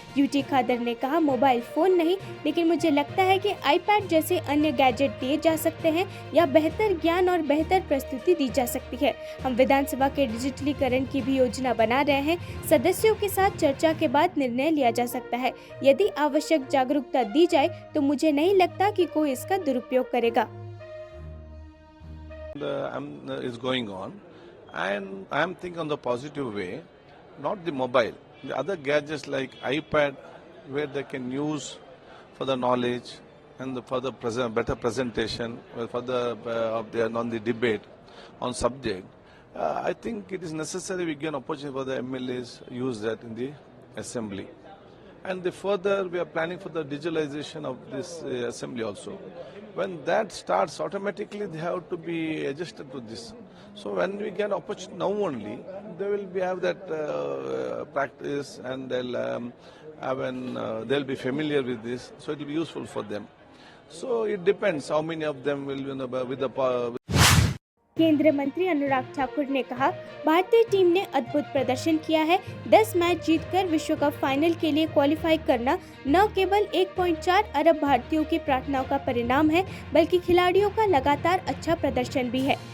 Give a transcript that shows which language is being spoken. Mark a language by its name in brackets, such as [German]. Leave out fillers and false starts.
[Hindi] UT खादर ने कहा, mobile phone नहीं, लेकिन मुझे लगता है कि आईपैड जैसे अन्य गैजेट दिए जा सकते हैं या बेहतर ज्ञान और बेहतर प्रस्तुति दी जा सकती है। हम विधानसभा के डिजिटलीकरण की भी योजना बना रहे हैं। सदस्यों के साथ चर्चा के बाद निर्णय लिया जा सकता है। यदि आवश्यक जागरूकता दी जाए तो मुझे नहीं लगता कि कोई इसका दुरुपयोग करेगा। [English] is going on, and I am thinking on the positive way, not the mobile, the other gadgets like iPad, where they can use for the knowledge and for the better presentation, for the on the debate on subject. I think it is necessary we give an opportunity for the MLAs use that in the assembly. And further, we are planning for the digitalization of this assembly also. When that starts, automatically they have to be adjusted to this. So when we get opportunity now only, they will have that practice, and they'll be familiar with this. So it will be useful for them. So it depends how many of them will, with the [Hindi] केंद्रीय मंत्री अनुराग ठाकुर ने कहा, भारतीय team ने अद्भुत प्रदर्शन किया है। 10 मैच जीतकर विश्व कप फाइनल के लिए क्वालिफाई करना न केवल 1.4 अरब भारतीयों की प्रार्थनाओं का परिणाम है, बल्कि खिलाड़ियों का लगातार अच्छा प्रदर्शन भी है।